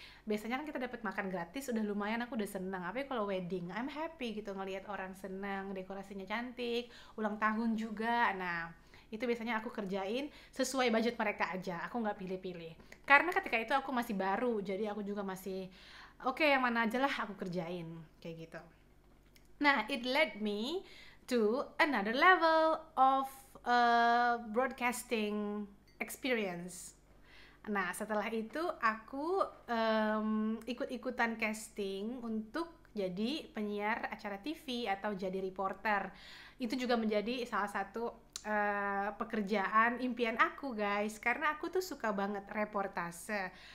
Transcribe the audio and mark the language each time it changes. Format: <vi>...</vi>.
<id>Biasanya kan kita dapat makan gratis, udah lumayan, aku udah senang. Tapi kalau wedding,</id> <en>I'm happy</en> <id>gitu ngelihat orang senang, dekorasinya cantik, ulang tahun juga. Nah, itu biasanya aku kerjain sesuai budget mereka aja, aku nggak pilih-pilih. Karena ketika itu aku masih baru, jadi aku juga masih oke, yang mana aja lah aku kerjain, kayak gitu.</id> <en>Nah, it led me to another level of broadcasting experience.</en> <id>Nah, setelah itu aku ikut-ikutan casting untuk jadi penyiar acara TV atau jadi reporter. Itu juga menjadi salah satu pekerjaan impian aku guys, karena aku tuh suka banget reportase.</id>